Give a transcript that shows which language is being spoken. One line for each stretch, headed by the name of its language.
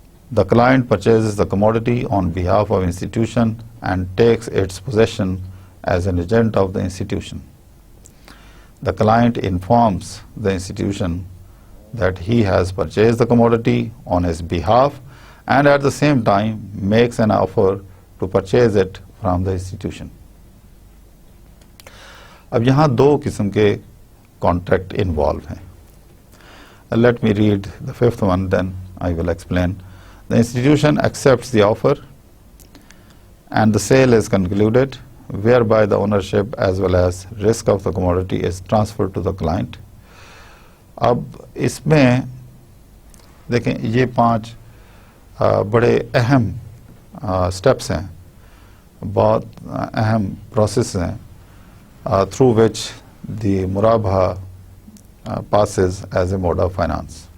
English: The client purchases the commodity on behalf of institution and takes its possession as an agent of the institution. The client informs the institution that he has purchased the commodity on his behalf and at the same time makes an offer to purchase it from the institution.
Urdu: اب یہاں دو قسم کے contract involve ہیں.
English: Let me read the fifth one, then I will explain. The institution accepts the offer and the sale is concluded, whereby the ownership as well as risk of the commodity is transferred to the client.
Urdu: اب اس میں دیکھیں یہ 5 بڑے اہم steps ہیں, بہت اہم process ہیں
English: Through which the مرابحہ passes as a mode of finance.